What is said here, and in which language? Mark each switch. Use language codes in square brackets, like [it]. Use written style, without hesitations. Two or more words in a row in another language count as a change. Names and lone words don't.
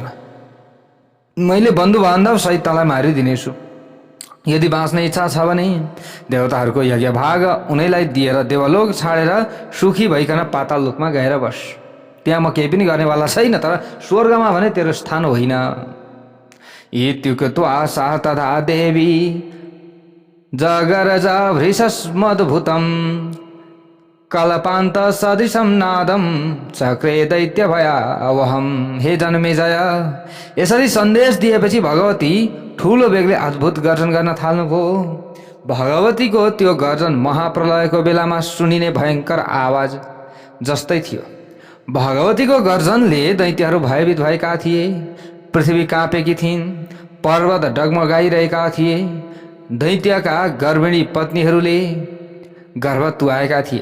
[ne] मैले बन्धु बान्धव सहित तँलाई मारिदिनेछु। यदि बाँच्ने इच्छा छ भने देवताहरूको यज्ञ भाग उनीलाई दिएर देवलोक छाडेर सुखी भइकन पाताल लोकमा गएर बस। त्यहाँ म केही पनि गर्नेवाला छैन, तर स्वर्गमा भने तेरो स्थान होइन। [sa] इत्युक्त्वा सा तथा देवी जगरज भृशस्मद्भुतं कल्पान्त सदृशं नादं चक्रे दैत्य भयावहं। [ne] हे जन्मेजय, यसरी सन्देश दिएपछि भगवती ठुलो बेगले अद्भुत गर्जन गर्न थाल्नुभयो। भगवतीको त्यो गर्जन महाप्रलयको बेलामा सुनिने भयङ्कर आवाज जस्तै थियो। भगवतीको गर्जनले दैत्यहरू भयभीत भएका थिए, पृथ्वी काँपेकी थिइन्, पर्वत डगमगाइरहेका थिए, दैत्यका गर्भिणी पत्नीहरूले गर्भ तुहाएका थिए।